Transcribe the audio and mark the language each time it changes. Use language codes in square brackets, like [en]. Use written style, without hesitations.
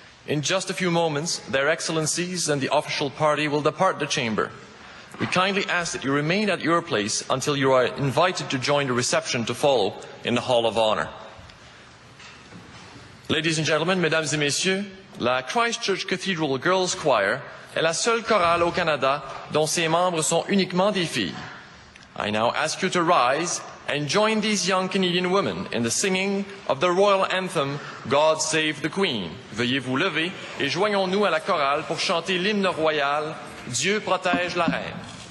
[en] In just a few moments, Their Excellencies and the official party will depart the chamber. We kindly ask that you remain at your place until you are invited to join the reception to follow in the Hall of Honor. Ladies and gentlemen, [fr] mesdames et messieurs, La Christchurch Cathedral Girls Choir est la seule chorale au Canada dont ses membres sont uniquement des filles. [en] I now ask you to rise and join these young Canadian women in the singing of the royal anthem, God Save the Queen. [fr] Veuillez vous lever et joignons-nous à la chorale pour chanter l'hymne royal, Dieu protège la reine.